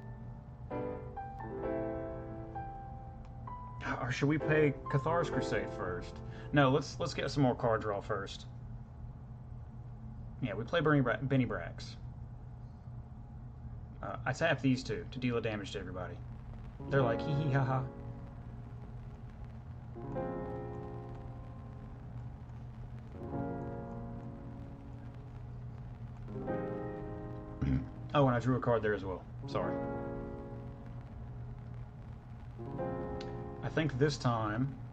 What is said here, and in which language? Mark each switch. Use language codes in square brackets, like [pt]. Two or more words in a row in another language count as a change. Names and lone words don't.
[en] Or should we play Cathar's Crusade first? No, let's get some more card draw first. Yeah, we play Benny Brax. I tap these two to deal a damage to everybody. They're like, hee hee ha ha. Oh, and I drew a card there as well. Sorry. I think this time...